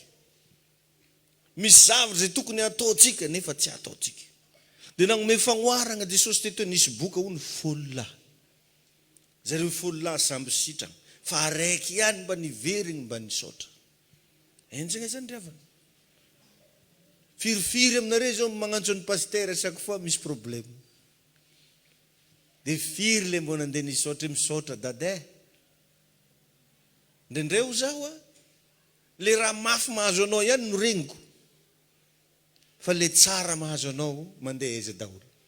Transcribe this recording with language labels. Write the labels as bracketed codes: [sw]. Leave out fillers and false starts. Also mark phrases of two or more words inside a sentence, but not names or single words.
[mg] Misy zavatra zay tokony ataontsika nefa tsy ataontsika. Dia nagnome fagnoharana Jesosy teto nisy boka hono 10 lahy. Zareo 10 lahy samby sitrana. Fa araiky ihany mba niveriny mba nisaotra. Enjagna zany riavana. Firifiry aminareo zao magnantso ny pasteur [fr] chaque fois [mg] misy problème. Dia firy le mbo nandeha nisaotra misaotra dada. Ndrendreo zaho le raha mafy mahazo anao ihany no regniko. Fa le tsara mahazo anao mandeha eza daholo.